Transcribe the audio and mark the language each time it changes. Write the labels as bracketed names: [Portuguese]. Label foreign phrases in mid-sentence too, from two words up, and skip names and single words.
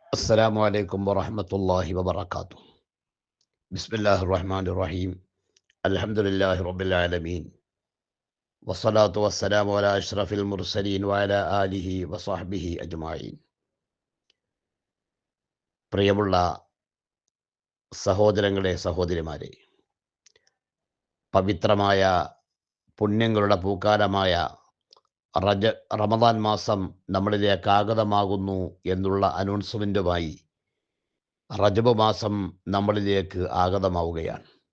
[Arabic] السلام عليكم ورحمة الله وبركاته. بسم الله الرحمن الرحيم. الحمد لله رب العالمين. والصلاة والسلام على أشرف المرسلين وعلى آله وصحبه أجمعين. [Malayalam] പ്രിയമുള്ള സഹോദരങ്ങളെ സഹോദരിമാരെ, പവിത്രമായ പുണ്യങ്ങളുടെ പൂക്കാലമായ റമദാൻ മാസം നമ്മളിലേക്ക് ആഗതമാകുന്നു എന്നുള്ള അനൗൺസ്മെൻറ്റുമായി റജബ് മാസം നമ്മളിലേക്ക് ആഗതമാവുകയാണ്.